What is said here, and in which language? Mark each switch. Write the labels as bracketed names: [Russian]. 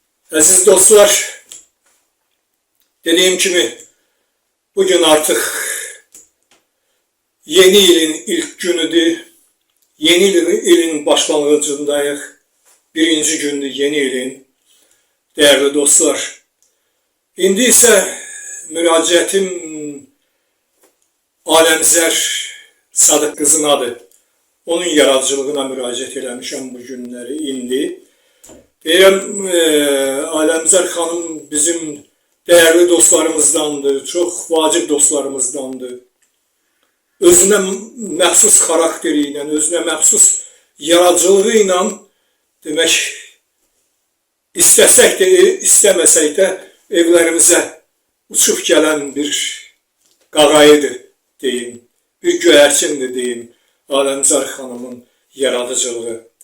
[Turkish] Aziz dostlar, dediğim gibi bugün artık yeni yılın ilk günüdür. Yeni yılın başlangıcındayız. Birinci gündür yeni yılın. Değerli dostlar, [Azerbaijani] indi ise müraciətim Aləmzər Sadıq qızınadır. Onun yaradıcılığına müraciət eləmişəm bu günləri indi. Deyirəm, Aləmzər xanım bizim değerli dostlarımızdandır, çok vacib dostlarımızdandır. Özünə məxsus xarakteri ilə, özünə məxsus yaradıcılığı ilə demək, istəsək də, istəməsək də evlərimizə uçub gələn bir qağayıdır deyim, bir göyərçindir deyim Aləmzər xanımın yaradıcılığı.